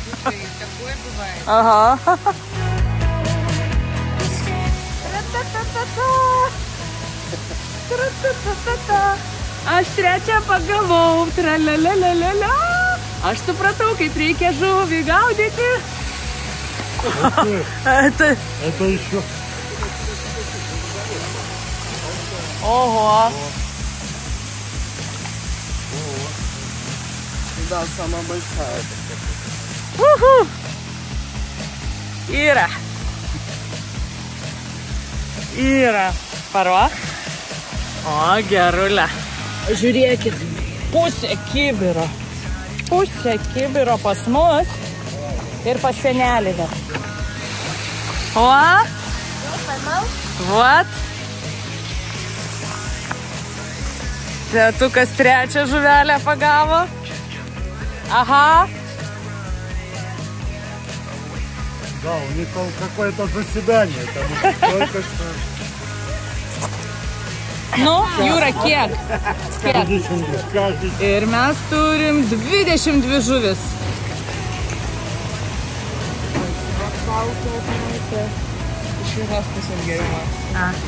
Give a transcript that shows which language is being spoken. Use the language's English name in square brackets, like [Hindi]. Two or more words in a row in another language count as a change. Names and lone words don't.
[Lithuanian] Aha. Aš trečią pagavau. Tralalalala. Aš supratau, kaip reikia žuvį gaudyti. [Russian] Это еще. Ого. Да, самая большая. Ира. [Lithuanian] Paruok. O, gerulė. Žiūrėkit. Pusė kibiro. Pusė kibiro pas mus. Ir pas senelį. O? Vat. Tėtukas trečią žuvelę pagavo. Aha. [Russian] Да, у них какое-то заседание. Там только что. [Lithuanian] Nu, Jūra, kiek? Ir mes turim 22 žuvis. Iš vienos pusės gerimas.